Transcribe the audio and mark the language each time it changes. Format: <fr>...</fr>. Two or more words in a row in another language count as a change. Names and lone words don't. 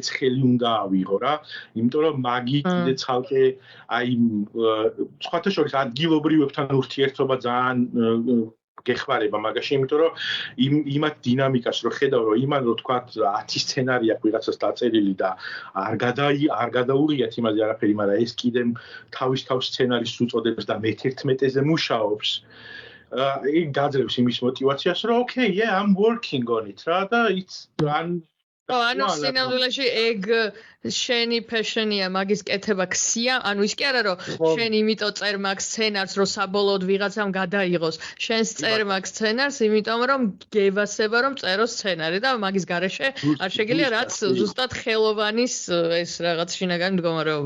<ka>ხელი უნდა ავიღო რა იმიტომ რომ მაგი კიდე ცალკე აი სხვათა შორის ადგილობრივებთან ურთიერთობა ძალიან გეხმარება მაგაში იმიტომ რომ იმათ დინამიკას რო ხედავ რომ იმან რო თქვათ 10 სცენარი აქვს ვიღაცას დაწერილი და არ გადაუღიათ იმაზე არაფერი მაგრამ ეს კიდე თავის სცენარის უწოდებს და მე-11-ზე მუშაობს იქ გაძლევს იმის мотиваციას რომ</ka> <en>okay yeah I'm working on it</en> <ka>რა და it's ანუ სინამდვილეში ეგ შენი passion-ია მაგის კეთება ქსია, ანუ ის კი არა რომ შენ იმიტომ წერ მაგ სცენარს რომ საბოლოოდ ვიღაცამ გადაიღოს. შენს წერ მაგ სცენარს იმიტომ რომ გევასება რომ წერო სცენარი და მაგის გარეშე არ შეგიძლია რაც ზუსტად ხელოვანის ეს რაღაც შინაგანი მდგომარეობა.</ka>